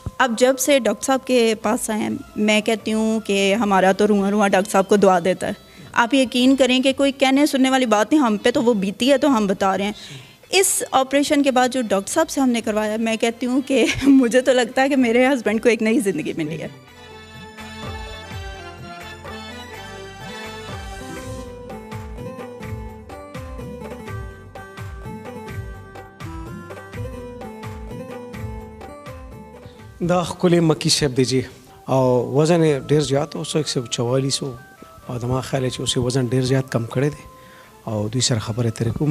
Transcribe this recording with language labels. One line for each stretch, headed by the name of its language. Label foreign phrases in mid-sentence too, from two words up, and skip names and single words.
Urdu: اب جب سے ڈاکٹر صاحب کے پاس آئے ہیں, میں کہتی ہوں کہ ہمارا تو رواں ڈاکٹر صاحب کو دعا دیتا ہے. آپ یقین کریں کہ کوئی کہنے سننے والی بات نہیں, ہم پہ تو وہ بیتی ہے تو ہم بتا رہے ہیں. اس آپریشن کے بعد جو ڈاکٹر صاحب سے ہم نے کروایا, میں کہتی ہوں کہ مجھے تو لگتا ہے کہ میرے ہسبینڈ کو ایک نئی زندگی ملی ہے.
Pashto: دا ښکلی مکی صاحب دی جی, او وزن یې ډېر زیات و, 144 و, او زما خیال دی چې اوس یې وزن ډېر زیات کم کړی دی, او دوی سره خبرې اترې کوو.